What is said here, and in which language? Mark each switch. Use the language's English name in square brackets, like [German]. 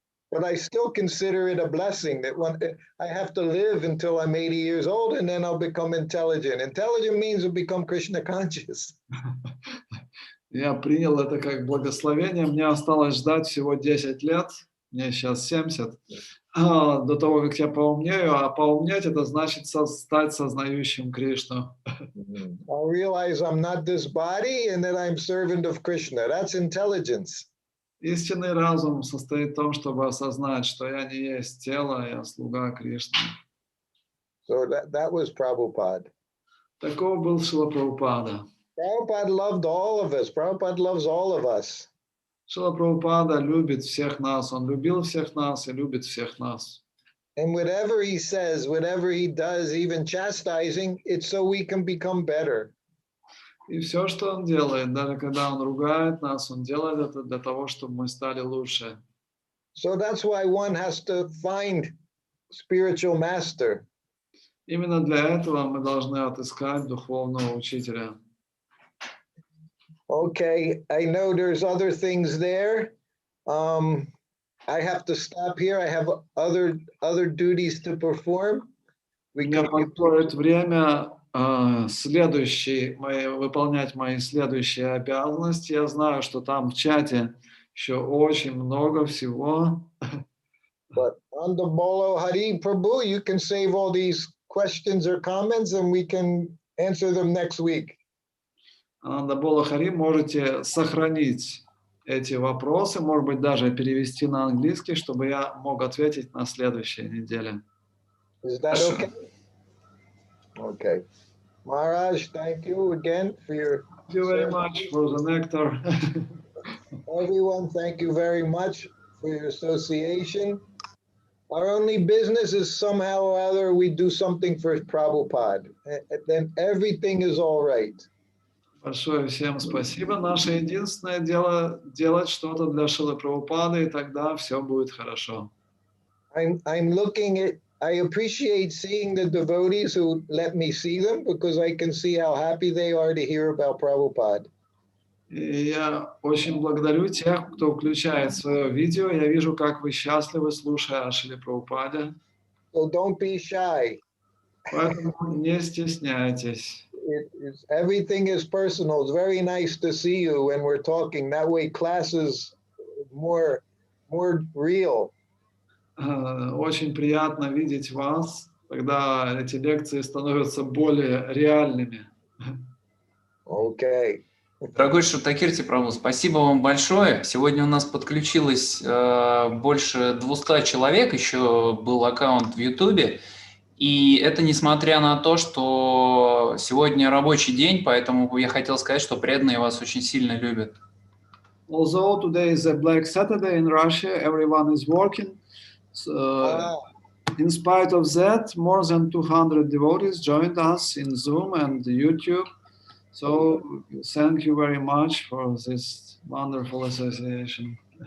[English] But I still consider it a blessing that I have to live until I'm 80 years old and then I'll become intelligent. Intelligent means to become Krishna conscious. [Russian] Я принял это как благословение. Мне осталось ждать всего 10 лет. Мне сейчас 70. До того, как я поумнею. А поумнеть это значит стать сознающим Кришну. [English] I'll realize I'm not this body and that I'm servant of Krishna. That's intelligence. [Russian] Истинный разум состоит в том, чтобы осознать, что я не есть тело, я слуга Кришны. [English] So that was Prabhupada. [Russian] Таков был Шрила Прабхупада. [English] Prabhupada loved all of us. Prabhupada loves all of us. [Russian] Шрила Прабхупада любит всех нас. Он любил всех нас и любит всех нас. [English] And whatever he says, whatever he does, even chastising, it's so we can become better. [Russian] И все, что он делает, даже когда он ругает нас, он делает это для того, чтобы мы стали лучше. [English] So that's why one has to find spiritual master. [Russian] Именно для этого мы должны отыскать духовного учителя. [English] Okay, I know there's other things there. I have to stop here. I have other duties to perform. [Russian] Мне подходит время выполнять мои следующие обязанности. Я знаю, что там в чате еще очень много всего. [English] But on the Bolo Hari Prabhu, you can save all these questions or comments and we can answer them next week. [Russian] На Бола Хари можете сохранить эти вопросы, может быть, даже перевести на английский, чтобы я мог ответить на следующей неделе. [English] Is that okay? Okay. Maharaj, thank you again for your... Thank you very much for the nectar. Everyone, thank you very much for your association. Our only business is somehow or other we do something for Prabhupada. And then everything is all right. [Russian] Большое всем спасибо. Наше единственное дело делать что-то для Шрилы Прабхупады, и тогда все будет хорошо. [English] I'm looking at, I appreciate seeing the devotees who let me see them because I can see how happy they are to hear about Prabhupada. [Russian] И я очень благодарю тех, кто включает свое видео. Я вижу, как вы счастливы, слушая о Шриле Прабхупаде. [English] So don't be shy. [Russian] Поэтому не стесняйтесь. [English] Everything is personal. It's very nice to see you when we're talking. That way class is more real. [Russian] Очень приятно видеть вас, когда эти лекции становятся более реальными. [English] Okay. [Russian] Дорогой Шрутакирти Прабху, спасибо вам большое. Сегодня у нас подключилось больше 200 человек, еще был аккаунт в Ютубе. И это несмотря на то, что сегодня рабочий день, поэтому я хотел сказать, что преданные вас очень сильно любят. [English] Although today is a Black Saturday in Russia, everyone is working. In spite of that, more than 200 devotees joined us in Zoom and YouTube. So thank you very much for this wonderful association.